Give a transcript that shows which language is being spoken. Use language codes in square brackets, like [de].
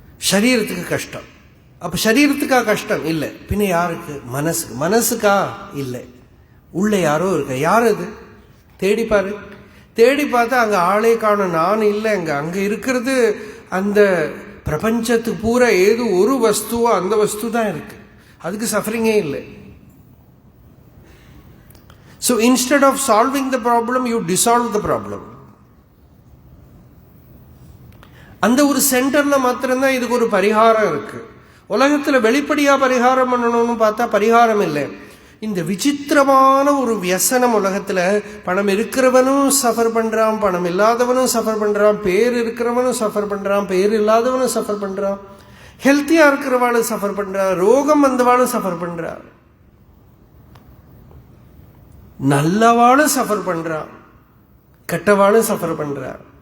[ta] சரீரத்துக்கு கஷ்டம். அப்ப சரீரத்துக்கா கஷ்டம்? இல்லை. பின்ன யாருக்கு? மனசுக்கு. மனசுக்கா? இல்லை. உள்ள யாரோ இருக்க. யார் அது? தேடிப்பாரு. தேடி பார்த்தா அங்க ஆளே காணும், நான் இல்லை. அங்க இருக்கிறது அந்த பிரபஞ்சத்துக்கு பூரா ஏதோ ஒரு வஸ்துவோ அந்த வஸ்து தான் இருக்கு. அதுக்கு சஃபரிங்கே இல்லை. [en] So instead of solving the problem, you dissolve the problem. [ta] அந்த ஒரு சென்டர்ல மாத்திரம்தான் இதுக்கு ஒரு பரிகாரம் இருக்கு. உலகத்தில் வெளிப்படையாக பரிகாரம் பண்ணணும்னு பார்த்தா பரிகாரம் இல்லை. இந்த விசித்திரமான ஒரு வியசனம் உலகத்தில். பணம் இருக்கிறவனும் சஃபர் பண்ணுறான், பணம் இல்லாதவனும் சஃபர் பண்ணுறான், பேர் இருக்கிறவனும் சஃபர் பண்ணுறான், பேர் இல்லாதவனும் சஃபர் பண்ணுறான், ஹெல்த்தியாக இருக்கிறவாளும் சஃபர் பண்ணுறான், ரோகம் வந்தவாளும் சஃபர் பண்ணுறான், நல்லவாளும் சஃபர் பண்ணுறான், கெட்டவாளும் சஃபர் பண்ணுறான்.